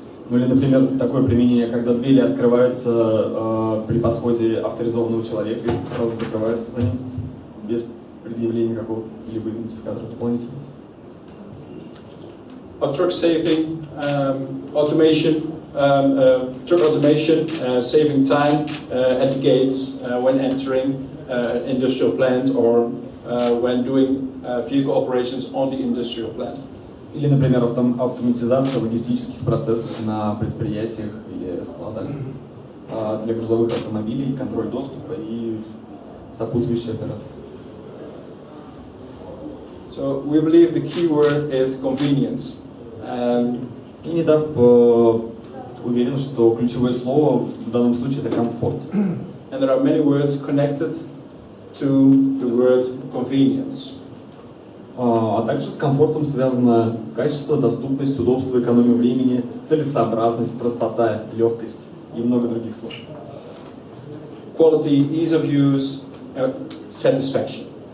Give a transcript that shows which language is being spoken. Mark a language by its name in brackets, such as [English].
[Russian] Ну или, например, такое применение, когда двери открываются при подходе авторизованного человека и сразу закрываются за ним, без предъявления какого-либо идентификатора дополнительного. [English] Truck saving, automation, truck automation, saving time at the gates when entering industrial plant or when doing vehicle operations on the industrial plant. [Russian] Или, например, автоматизация логистических процессов на предприятиях или складах для грузовых автомобилей, контроль доступа и сопутствующие операции. [English] So we believe the key word is convenience. [Russian] И Nedap уверен, что ключевое слово в данном случае это комфорт. [English] And there are many words connected to the word convenience. [Russian] А также с комфортом связано качество, доступность, удобство, экономия времени, целесообразность, простота, легкость и много других слов. [English] Quality, ease of use, satisfaction.